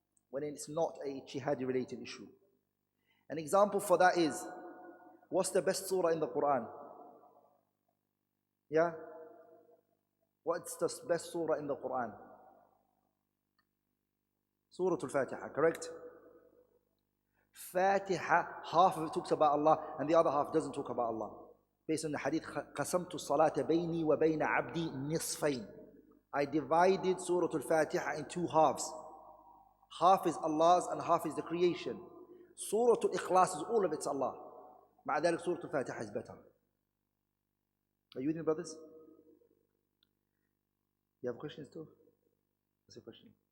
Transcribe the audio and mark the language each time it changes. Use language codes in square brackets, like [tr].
[en] when it's not a jihad related issue. An example for that is, what's the best surah in the Quran? Yeah? What's the best surah in the Quran? Surah al-Fatiha, correct? Fatiha, half of it talks about Allah and the other half doesn't talk about Allah. [ar] Based on the hadith, قَسَمْتُ الصَّلَاةَ بَيْنِي وَبَيْنَ عَبْدِي نِصْفَيْنِ. [en] I divided Surah al-Fatiha in two halves. Half is Allah's and half is the creation. Surah al-Ikhlas is all of it's Allah. [ar] مع ذلك [en] Surah al-Fatiha is better. Are you with me, brothers? You have questions too? What's your question?